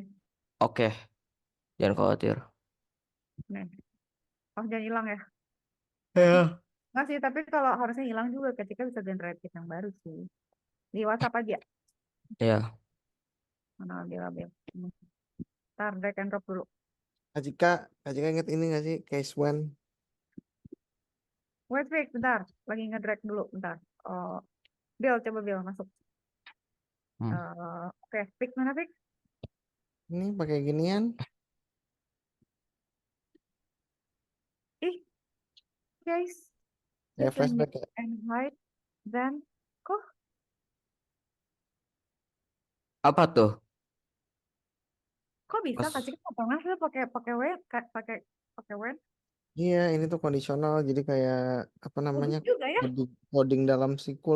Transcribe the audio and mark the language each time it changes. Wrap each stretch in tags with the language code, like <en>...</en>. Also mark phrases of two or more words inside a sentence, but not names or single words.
<id>Oke, jangan khawatir. Nih. Oh, jangan hilang ya. Ya. Nggak sih, tapi kalau harusnya hilang juga ketika bisa generate yang baru sih. Di WhatsApp aja. Ya, Mana Abil. Ntar</id> <en>drag and drop</en> <id>dulu. Kak Cika inget ini nggak sih</id> <en>case one? Wait,</en> <id>bentar. Lagi ngedrag dulu, bentar. Oh, Bill, coba Bill masuk. Hmm. Oke, fix mana fix? Ini pakai ginian. Ih, guys. Ya</id> <en>You can flashback mute</en> <id>ya.</id> <en>and hide. Then,</en> <id>kok Apa tuh? bisa Mas, Kak Cika nggak pernah sih pakai pakai web? Iya, ini tuh kondisional. Jadi kayak apa namanya Bagus juga ya. coding dalam SQL.</id>